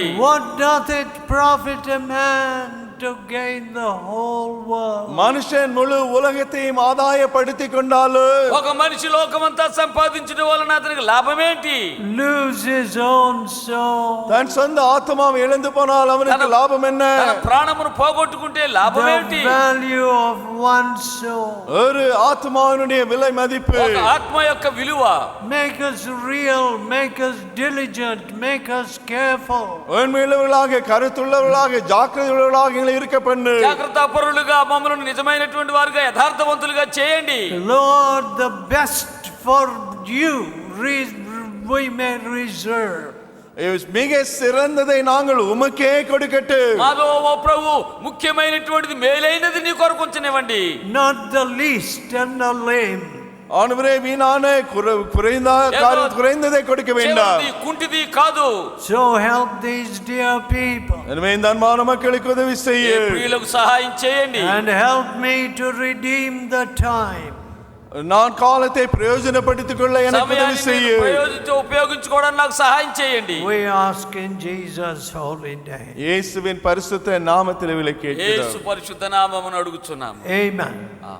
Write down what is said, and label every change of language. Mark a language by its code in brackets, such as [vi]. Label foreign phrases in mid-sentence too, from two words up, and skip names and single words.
[en] What doth it profit a man to gain the whole world? [ta] மனுஷன் முழு உலகத்தையும் ஆதாயப்படுத்திக் கொண்டாலும் [te] ఒక మనిషి లోకమంతా సంపాదించడం వలన అతనికి లాభమేంటి? [en] lose his own soul. [ta] தன் சொந்த ஆத்மாவை இழந்து போனால் அவனுக்கு லாபம் என்ன? [te] తన ప్రాణమును పోగొట్టుకుంటే లాభమేంటి? [en] The value of one soul. [ta] ஒரு ஆத்மாவினுடைய விலை மதிப்பு. [te] ఒక ఆత్మ యొక్క విలువ. [en] Make us real, make us diligent, make us careful. [ta] உண்மையுள்ளவர்களாக, கருத்துள்ளவர்களாக, ஜாக்கிரதையுள்ளவர்களாக எங்களை இருக்க பண்ணு. [te] జాగ్రత్త పరులుగా, మమ్మల్ని నిజమైనటువంటి వారుగా, యథార్థవంతులుగా చేయండి. [en] Lord, the best for you we may reserve. [ta] மிக சிறந்ததை நாங்கள் உமக்கே கொடுக்கட்டும். [te] మాలో ఓ ప్రభు ముఖ్యమైనటువంటిది, మేలైనది నీ కొరకు ఉంచనివ్వండి. [en] Not the least and the lame. [ta] ஆண்டவரே, வீணான குறைந்ததை கொடுக்க வேண்டாம். [te] చెవిటిది, కుంటిది కాదు. [en] So help these dear people. [ta] எனவே இந்த அன்பான மக்களுக்கு உதவி [te] ఈ [ta] செய்யும். [te] ప్రియులకు సహాయం చేయండి. [en] And help me to redeem the time. [ta] நான் காலத்தை பிரயோஜனப்படுத்திக் கொள்ள எனக்கு உதவி [te] సమయాన్ని [ta] செய்யும். [te] ఉపయోగించుకోవడానికి నాకు సహాయం చేయండి. [en] We ask in Jesus' holy name. [ta] இயேசுவின் பரிசுத்த நாமத்தில் விலை [te] యేసు [ta] கேட்கிறோம். [te] పరిశుద్ధ నామమున అడుగుచున్నాము. [en] Amen.